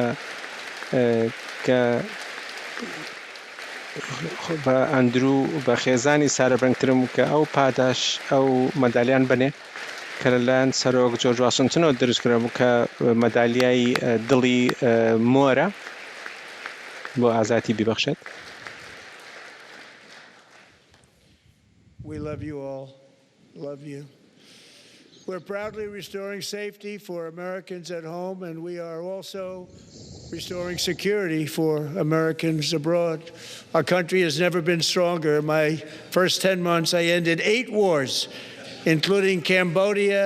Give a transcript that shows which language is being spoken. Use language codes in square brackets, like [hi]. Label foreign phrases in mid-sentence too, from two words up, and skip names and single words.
[ckb] کە بە ئەندرو بە خێزانی سارەبرنگترم کە ئەو پاداش ئەو مەدالیان بنێ کە لەلایەن سەرۆک جۆرج واشنتنەوە دروستکرابوو کە مەدالیای دڵی مۆرە بۆ ئازادی بیبەخشێت. [en] We love you all. Love you. We're proudly restoring safety for Americans at home, and we are also restoring security for Americans abroad. Our country has never been stronger. In my first 10 months, I ended 8 wars, including Cambodia.